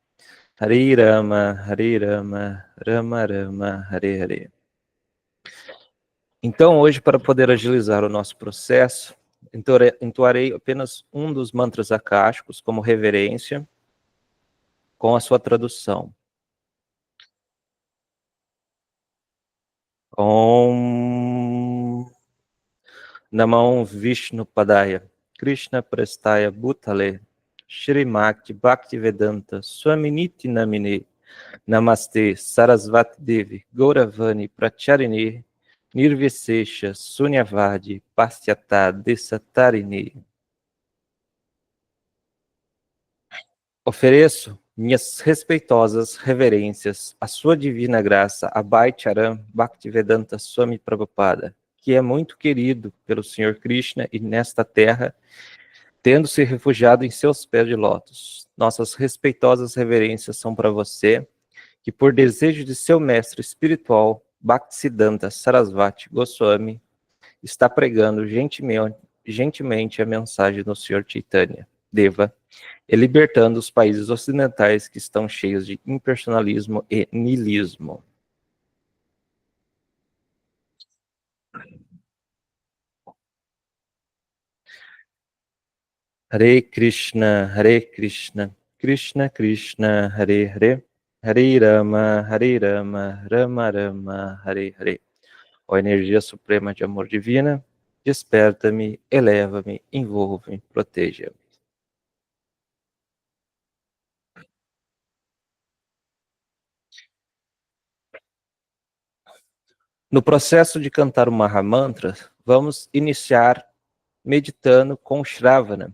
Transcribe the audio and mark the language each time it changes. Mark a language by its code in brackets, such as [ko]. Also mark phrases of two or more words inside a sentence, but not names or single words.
[sa] Hare Rama, Hare Rama, Rama Rama, Hare Hare. [pt] Então, hoje, para poder agilizar o nosso processo, entoarei apenas um dos mantras akáshicos como reverência, com a sua tradução. [sa] Om Namo Vishnu Padaya, Krishna Prestaya Bhutale, Shrimakti Bhaktivedanta Swaminiti Namine, Namaste Sarasvati Devi, Gauravani Pracharini, Nirvisesha Sunyavadi Pastyata Desatarini. [pt] Ofereço minhas respeitosas reverências à sua divina graça, Abhay Charan Bhaktivedanta Swami Prabhupada, que é muito querido pelo Senhor Krishna e nesta terra, tendo se refugiado em seus pés de lótus. Nossas respeitosas reverências são para você, que por desejo de seu mestre espiritual, Bhaktisiddhanta Sarasvati Goswami, está pregando gentilmente a mensagem do Senhor Chaitanya Deva, e libertando os países ocidentais que estão cheios de impersonalismo e niilismo. [sa] Hare Krishna, Krishna Krishna, Hare Hare, Hare Rama, Rama Rama, Hare Hare. [pt] Ó energia suprema de amor divina, desperta-me, eleva-me, envolve-me, proteja-me. No processo de cantar o Mahamantra, vamos iniciar meditando com Shravana,